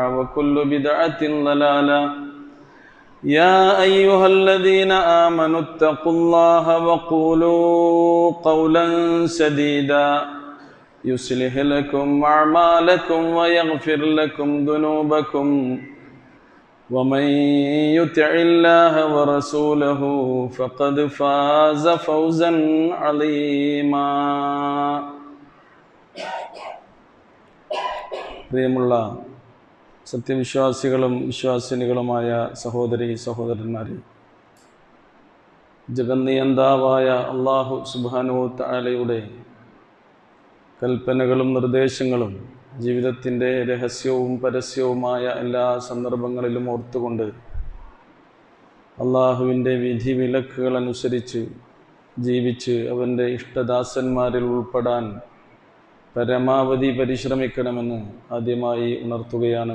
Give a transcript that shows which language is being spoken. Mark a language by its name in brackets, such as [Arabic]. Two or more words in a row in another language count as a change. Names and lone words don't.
[Arabic] وكل بدعة ضلالة يا أيها الذين آمنوا اتقوا الله وقولوا قولا سديدا يصلح لكم أعمالكم ويغفر لكم ذنوبكم ومن يطع الله ورسوله فقد فاز فوزا عظيما. [Malayalam] പ്രിയമുള്ള സത്യവിശ്വാസികളും വിശ്വാസിനികളുമായ സഹോദരി സഹോദരന്മാരെ, ജഗന്നിയന്താവായ അല്ലാഹു [Arabic] سبحانه تعالى [Malayalam] കൽപ്പനകളും നിർദ്ദേശങ്ങളും ജീവിതത്തിൻ്റെ രഹസ്യവും പരസ്യവുമായ എല്ലാ സന്ദർഭങ്ങളിലും ഓർത്തുകൊണ്ട് അള്ളാഹുവിൻ്റെ വിധി വിലക്കുകൾ അനുസരിച്ച് ജീവിച്ച് അവൻ്റെ ഇഷ്ടദാസന്മാരിൽ ഉൾപ്പെടാൻ പരമാവധി പരിശ്രമിക്കണമെന്ന് ആദ്യമായി ഉണർത്തുകയാണ്.